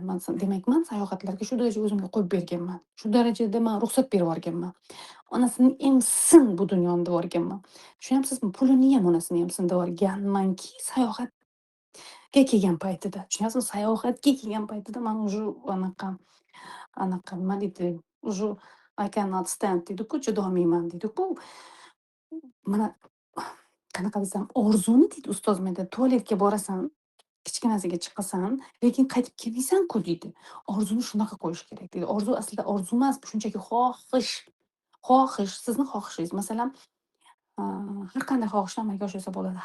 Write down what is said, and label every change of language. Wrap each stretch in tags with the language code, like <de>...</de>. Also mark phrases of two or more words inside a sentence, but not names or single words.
<uz>Demak, men sayohatlarga shu daraja o'zimga qo'yib berganman. Shu darajada men ruxsat berib yuborganman. Onasini emsin bu dunyoni deb yuborganman. Tushunyapsizmi? Pulini ham onasini emsin deb yuborganmanki, sayohatga kelgan paytida. Tushunyapsizmi? Sayohatga kelgan paytida men уже anaqa nima deydi, уже</uz> <en>I cannot stand</en> <uz>deydi-ku, chidolmayman deydi-ku. Mana qanaqa desam, orzuni deydi ustoz menda, tualetga borasan, kichkinasiga chiqasan, lekin qaytib kelmaysan-ku deydi. Orzuni shunaqa qo'yish kerak deydi. Orzu aslida orzu emas, bu shunchaki xohish. Xohish, sizni xohishingiz. Masalan, har qanday xohishni amalga oshirsa bo'ladi.</uz>